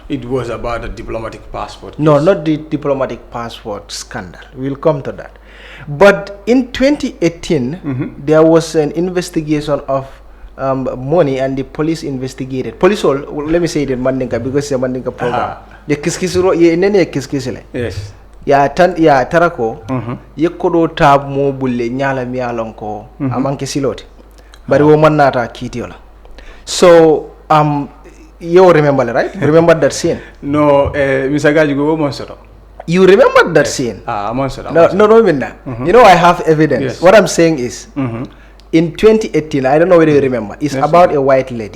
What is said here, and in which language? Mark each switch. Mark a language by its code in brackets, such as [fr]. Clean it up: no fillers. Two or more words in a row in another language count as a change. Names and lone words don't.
[en] It was about a diplomatic passport. No, not the diplomatic passport scandal. We'll come to that. But in 2018, there was an investigation of money, and the police investigated. Police, let me say it in Mandinka because it's a Mandinka program. [man] The kiskisuro, ye nene kiskisile. [en] Yes. [man] Ya tarako, ye kodo tab mo bulle nyala miyalonko amanke siloti. Bari woman nata kitiola. [en] So, you remember, right? Remember that scene? No, Mr. Gajigo, Monsoro. You remember that scene? Monsoro. No. You know, I have evidence. Yes. What I'm saying is, in 2018, I don't know whether you remember, it's about a white lady.